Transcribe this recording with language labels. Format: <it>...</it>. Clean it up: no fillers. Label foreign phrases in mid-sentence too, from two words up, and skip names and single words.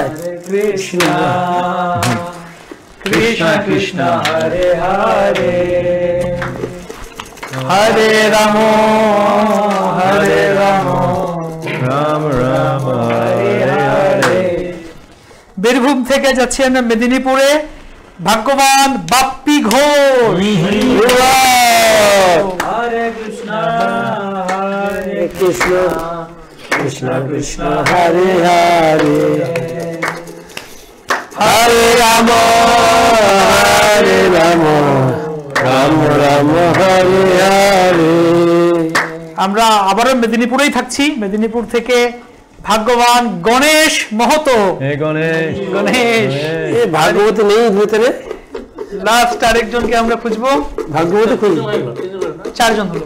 <sa>কৃষ্ণ কৃষ্ণ কৃষ্ণ হরে হরে হরে রাম রাম রাম হরে হরে।</sa> <bn>বীরভূম থেকে যাচ্ছি আমরা মেদিনীপুরে, ভাগ্যবান বাপ্পি ঘোষ। হরে কৃষ্ণ</bn> <sa>কৃষ্ণ কৃষ্ণ কৃষ্ণ হরে হরে হরে রাম Hare Rama Rama Rama Hare Hare।</sa> <bn>আমরা আবারও মেদিনীপুরেই থাকছি। মেদিনীপুর থেকে ভাগ্যবান গণেশ মহতো। গণেশ গণেশ ভাগবত নেই ভিতরে, লাস্ট আরেকজনকে আমরা খুঁজবো। ভাগবত খুঁজি, 4 জন হলো</bn>